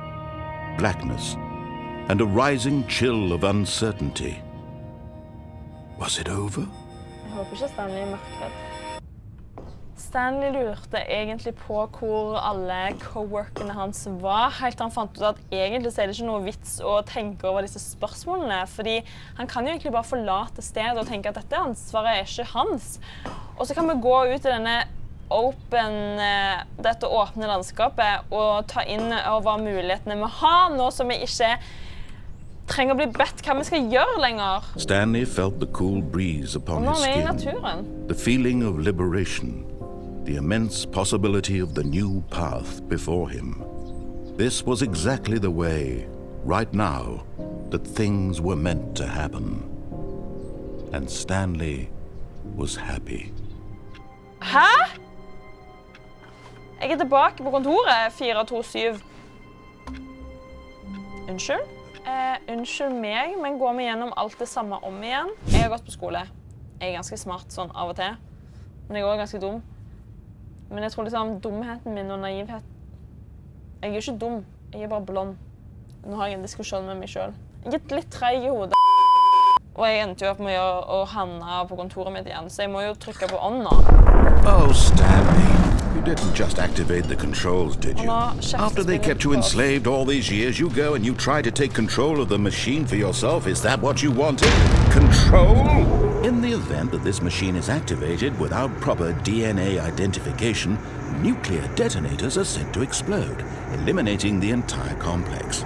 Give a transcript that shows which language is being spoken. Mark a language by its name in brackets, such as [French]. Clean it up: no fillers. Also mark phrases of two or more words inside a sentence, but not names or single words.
[English] Blackness and a rising chill of uncertainty. Was it over? [Norwegian] Jeg håper ikke Stanley er mørkredd. Stanley lurte egentlig på hvor alle coworkerne hans var, helt til han fant ut at egentlig er det ikke noe vits å tenke over disse spørsmålene, fordi han kan jo egentlig bare forlate stedet og tenke at dette ansvaret er ikke hans. Og så kan vi gå ut i dette åpne landskapet og ta inn over mulighetene vi har nå som vi ikke trenger å bli bedt hva vi skal gjøre lenger. [English] Stanley felt the cool breeze upon his I skin, [Norwegian] naturen. [English] the feeling of liberation, the immense possibility of the new path before him. This was exactly the way, right now, that things were meant to happen. And Stanley was happy. [Norwegian] Hæ? Jeg er tilbake på kontoret, 427. Unnskyld? Unnskyld meg, men går vi gjennom alt det samme om igjen? Jeg har gått på skole. Jeg er ganske smart sånn av og til. Men jeg er også ganske dum. Men jeg tror liksom dumheten min og naivhet... Jeg er jo ikke dum, jeg er bare blond. Nå har jeg en diskusjon med meg selv. Jeg er litt treg i hodet. Og jeg endte jo opp med å havne på kontoret mitt igjen, så jeg må jo trykke på on nå. [English] Oh, Stanley, you didn't just activate the controls, did you? After they kept you enslaved all these years, you go and you try to take control of the machine for yourself. Is that what you wanted? Control? In the event that this machine is activated without proper DNA identification, nuclear detonators are sent to explode, eliminating the entire complex.